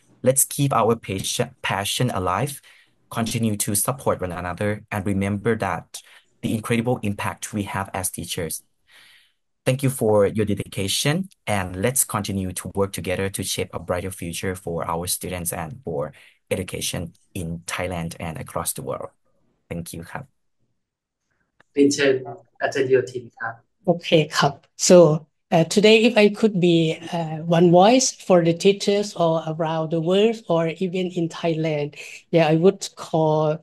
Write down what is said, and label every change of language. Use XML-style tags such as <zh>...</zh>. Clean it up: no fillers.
<en>Let's keep our passion alive, continue to support one another, and remember that the incredible impact we have as teachers. Thank you for your dedication, and let's continue to work together to shape a brighter future for our students and for education in Thailand and across the world. Thank you ครับ</en> <th>เรียนเชิญอาจารย์โยธินครับ</th> <en>Okay ครับ so today if I could be one voice for the teachers all around the world or even in Thailand, yeah, I would call</en>